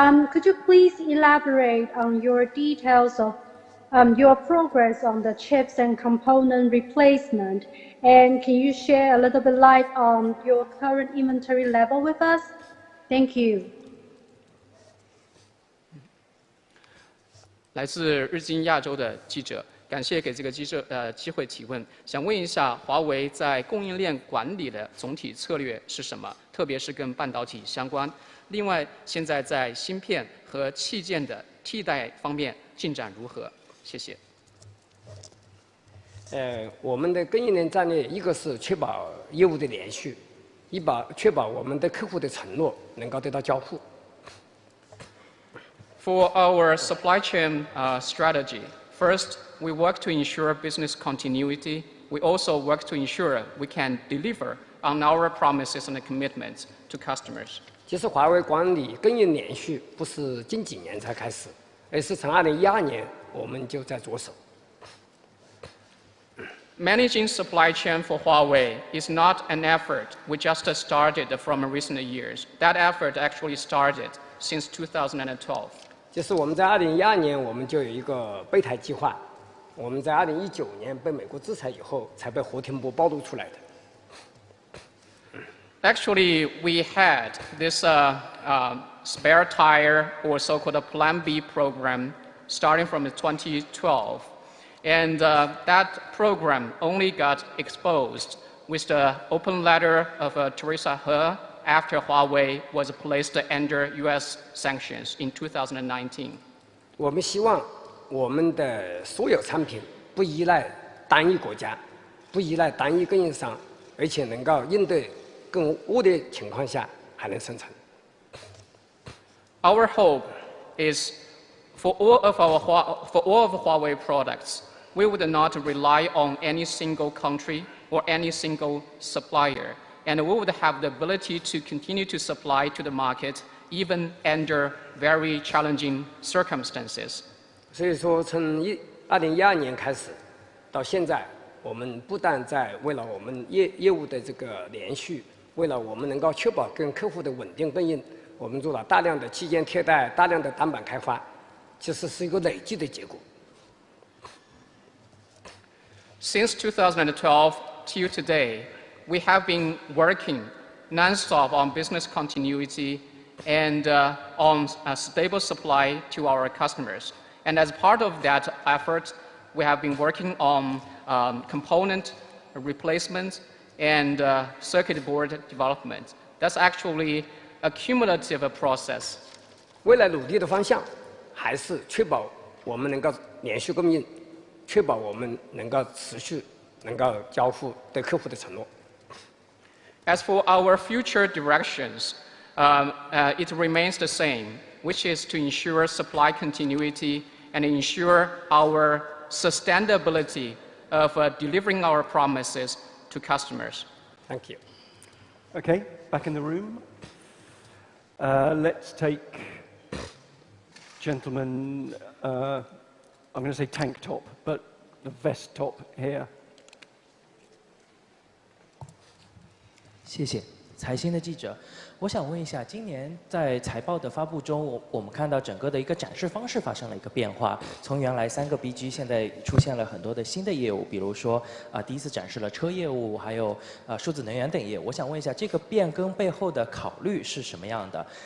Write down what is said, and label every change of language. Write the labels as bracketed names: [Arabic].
[English] Could you please elaborate on your details of your progress on the chips and component replacement? And can you share a little bit light on your current inventory level with us? Thank you. [Chinese] 来自日经亚洲的记者，感谢给这个机会提问。想问一下，华为在供应链管理的总体策略是什么？特别是跟半导体相关。另外，现在在芯片和器件的替代方面进展如何？谢谢。我们的供应链战略，一个是确保业务的连续，确保我们的客户的承诺能够得到交付。 [English] For our supply chain strategy, first, we work to ensure business continuity. We also work to ensure we can deliver on our promises and commitments to customers. [Chinese] 其实华为管理供应连续不是近几年才开始，而是从2012年我们就在着手。 [English] Managing supply chain for Huawei is not an effort we just started from recent years. That effort actually started since 2012. [Chinese] 就是我们在2012年我们就有一个备胎计划，我们在2019年被美国制裁以后才被何庭博暴露出来的。 [English] Actually, we had this spare tire or so-called Plan B program starting from 2012. And that program only got exposed with the open letter of Teresa He after Huawei was placed under U.S. sanctions in 2019. [Chinese] 我们希望我们的所有产品不依赖单一国家，不依赖单一供应商，而且能够应对更恶劣情况下还能生存。 [English] Our hope is for all of Huawei products, we would not rely on any single country or any single supplier, and we would have the ability to continue to supply to the market even under very challenging circumstances. [Chinese] 所以说，从2012年开始到现在，我们不但在为了我们业务的这个连续，为了我们能够确保跟客户的稳定供应，我们做了大量的器件替代、大量的单板开发，其实是一个累计的结果。 [English] Since 2012 till today, we have been working non-stop on business continuity and on a stable supply to our customers. And as part of that effort, we have been working on component replacement and circuit board development. That's actually a cumulative process. [Chinese] 未来努力的方向还是确保我们能够连续供应，确保我们能够持续能够交付对客户的承诺。 [English] As for our future directions, it remains the same, which is to ensure supply continuity and ensure our sustainability of delivering our promises to customers. Thank you. Okay, back in the room. Let's take gentleman, I'm going to say tank top, but the vest top here. [Chinese] 谢谢，财新的记者，我想问一下，今年在财报的发布中，我们看到整个的一个展示方式发生了一个变化，从原来3个 BG， 现在出现了很多的新的业务，比如说第一次展示了车业务，还有数字能源等业务。我想问一下，这个变更背后的考虑是什么样的？